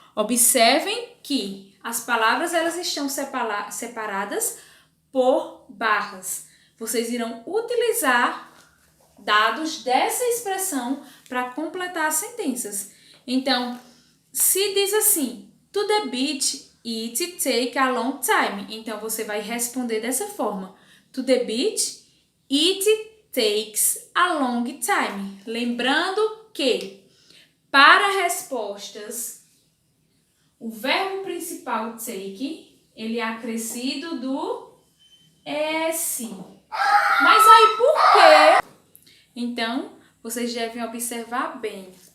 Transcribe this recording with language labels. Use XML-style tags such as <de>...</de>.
<pt>Observem que as palavras elas estão separadas por barras. Vocês irão utilizar dados dessa expressão para completar as sentenças. Então, se diz assim,</pt> <en>to the beach, it take a long time.</en> <pt>Então, você vai responder dessa forma.</pt> <en>To the beach, it takes a long time.</en> <pt>Lembrando que, para respostas, o verbo principal take, ele é acrescido do S. Mas aí, por quê? Então, vocês devem observar bem.</pt>